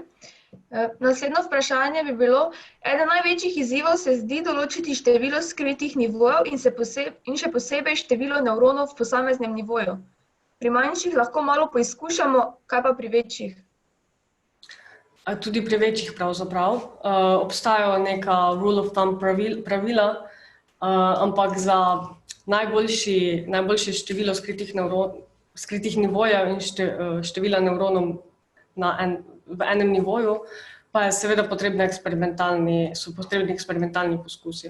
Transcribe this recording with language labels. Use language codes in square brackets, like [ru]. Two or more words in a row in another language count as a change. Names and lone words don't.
[sl] Naslednje vprašanje bi bilo, eden največjih izzivov se zdi določiti število skritih nivojev in še posebej število nevronov v posameznem nivoju. Pri manjših lahko malo poizkušamo, kaj pa pri večjih? Tudi pri večjih pravzaprav. Obstajajo neka [en] rule of thumb [sl] pravila, ampak za najboljše število skritih nivojev in števila nevronov v enem nivoju, pa je seveda potrebni eksperimentalni poskusi.